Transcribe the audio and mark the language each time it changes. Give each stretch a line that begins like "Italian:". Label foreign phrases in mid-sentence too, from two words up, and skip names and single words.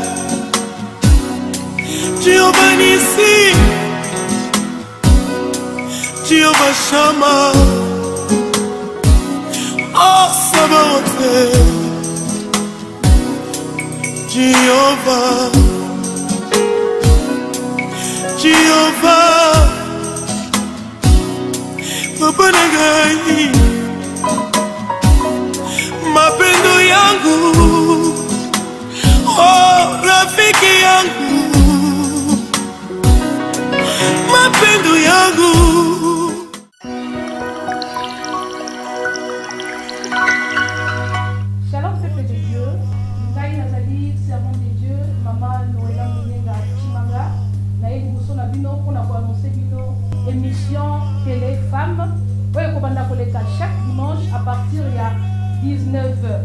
Swahili: Jehovah Nissi, Jehovah Shammah, oh Sabaoth, Jehovah, Jehovah, Papa Nagai, mapendo yangu, oh rafiki yangu, mapendo yangu.
Lingala: Shalom
French: peuple de Dieu,
Lingala: Ngai nazali
French: servant de Dieu,
Lingala: Maman Noëlla Munyenga Chimanga, naye liboso na bino mpona koannonce bino
French: émission télé femme
Lingala: oyo ekobanda koleka
French: chaque dimanche à partir
Lingala: ya 19h.